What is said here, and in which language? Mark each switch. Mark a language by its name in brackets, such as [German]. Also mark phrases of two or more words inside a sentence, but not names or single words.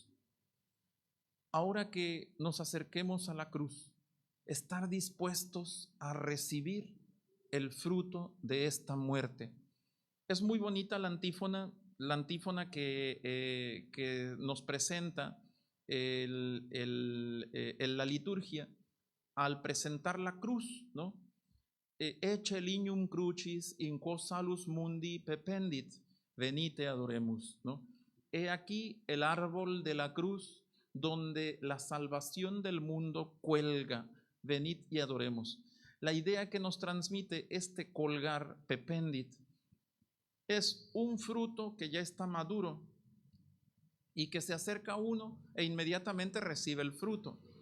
[Spanish] Ahora que nos acerquemos a la cruz, estar dispuestos a recibir el fruto de esta muerte. Es muy bonita la antífona que nos presenta la liturgia al presentar la cruz, ¿no? [Latin] Ecce lignum crucis in quo salus mundi pependit, venite adoremus, [Spanish] ¿no? He aquí el árbol de la cruz donde la salvación del mundo cuelga, venid y adoremos. La idea que nos transmite este colgar pependit es un fruto que ya está maduro y que se acerca a uno e inmediatamente recibe el fruto.